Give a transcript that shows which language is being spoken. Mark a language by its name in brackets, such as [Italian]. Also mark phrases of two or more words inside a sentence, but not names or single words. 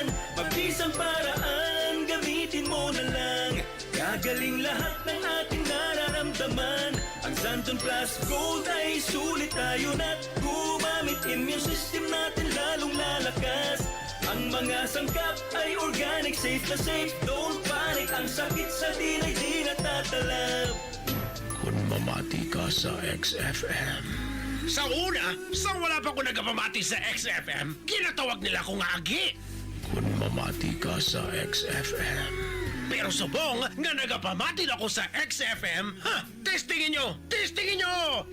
[Filipino] Mabisang paraan, gamitin mo na lang. Gagaling lahat ng ating nararamdaman. Ang Santon Plus Gold ay sulit tayo na't gumamit. Immune system natin lalong lalakas. Ang mga sangkap ay organic, safe na safe. [English] Don't panic, [Filipino] ang sakit sa atin ay di natatalab. [Hiligaynon] Kung mamati ka sa XFM. Sa una, wala pa ko nagpamati sa XFM, ginatawag nila akong agi. Kung mamati ka sa XFM. Pero subong nga nagapamati na ako sa XFM, [Filipino] testingin nyo!